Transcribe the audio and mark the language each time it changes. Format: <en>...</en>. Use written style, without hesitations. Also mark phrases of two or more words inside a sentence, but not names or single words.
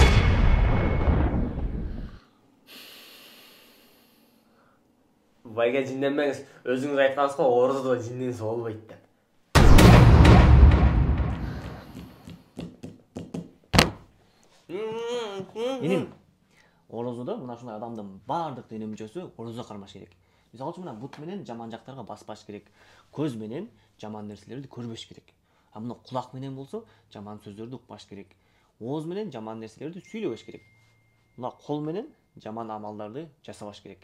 <kk>Байке, жинленмеңіз, өзіңіз айтқансыз ғой, оразада жинленсе болбойды деп.</kk> <ky>Енем, оразада мына ушундай адамдын бардык дене мүчөсү ораза кармаш керек. Мисалы үчүн мына бут менен жаман жактарга баспаш керек. Көз менен жаман нерселерди көрбөш керек. А мына кулак менен болсо жаман сөздөрдү укпаш керек. Ооз менен жаман нерселерди сүйлөбөш керек. Мына кол менен жаман амалдарды жасабаш керек.</ky>